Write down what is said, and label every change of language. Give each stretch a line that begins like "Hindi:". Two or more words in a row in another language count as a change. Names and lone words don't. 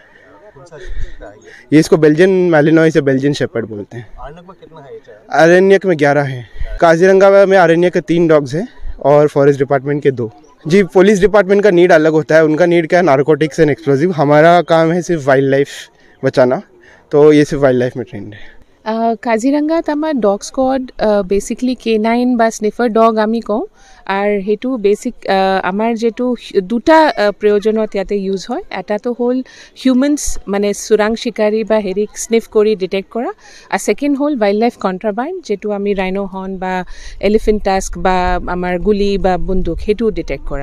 Hindi: ये इसको बेल्जियन मैलिनॉइस या बेल्जियन शेपर्ड बोलते हैं। आरण्यक में 11 हैं। काजीरंगा में आरण्यक के 3 डॉग्स हैं और
English: forest department
Hindi: के 2। जी,
English: police department
Hindi: का नीड अलग होता है। उनका नीड क्या है,
English: narcotics and explosive.
Hindi: हमारा काम है सिर्फ
English: wild life
Hindi: बचाना, तो ये सिर्फ
English: wild life
Hindi: में ट्रेंड है।
Assamese: কাজিৰঙাত আমাৰ
English: dog squad
Assamese: বেচিকলি K9 বা
English: sniffer dog
Assamese: আমি কওঁ, আৰু সেইটো বেচিক আমাৰ যেটো দুটা প্ৰয়োজনত ইয়াতে ইউজ হয়। এটাটো হ'ল হিউমেন্স মানে চোৰাং চিকাৰী বা হেৰিক স্নিফ কৰি ডিটেক্ট কৰা, আৰু ছেকেণ্ড হ'ল
English: wild life contraband,
Assamese: যেটো আমি
English: rhino horn
Assamese: বা
English: elephant tusk
Assamese: বা আমাৰ গুলি বা বন্দুক সেইটো ডিটেক্ট কৰা।